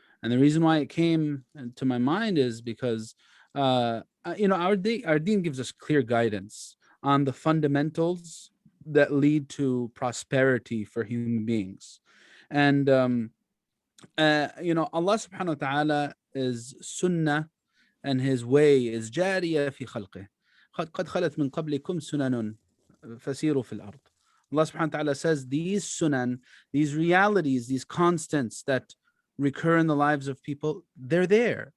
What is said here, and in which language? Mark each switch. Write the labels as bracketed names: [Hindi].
[English] And the reason why it came to my mind is because you know, our deen gives us clear guidance on the fundamentals that lead to prosperity for human beings. And you know, Allah subhanahu wa ta'ala is sunnah, and His way is [Arabic] جارية في خلقه. قد خلت من قبلكم سنن فسيروا في الأرض. [English] Allah subhanahu wa ta'ala says these sunan, these realities, these constants that recur in the lives of people, they're there.